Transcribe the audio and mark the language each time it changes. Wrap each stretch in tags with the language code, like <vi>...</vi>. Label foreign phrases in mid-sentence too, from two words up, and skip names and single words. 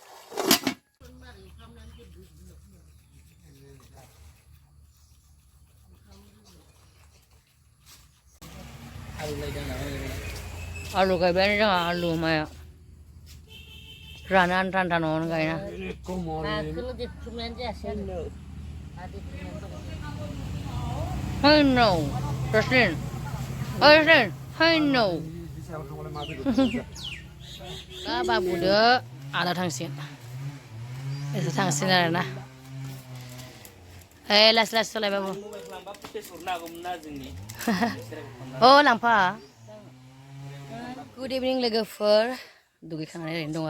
<brx>आलु गायबायानो जोंहा आलु माया राना आन्था आन्था न'आवनो गायना</brx> <en>Hey no,</en> <brx>Jocelyn.</brx> <en>Oh Jocelyn, hey no.</en> <brx>दा बाबुदो आदा थांसिगोन एसे थांसिगोन आरोना लासै लासै सलाय बाबु अ लांफा</brx> <en>good evening</en> <brx>लोगोफोर दुगैखांनानै ओरैनो दं</brx>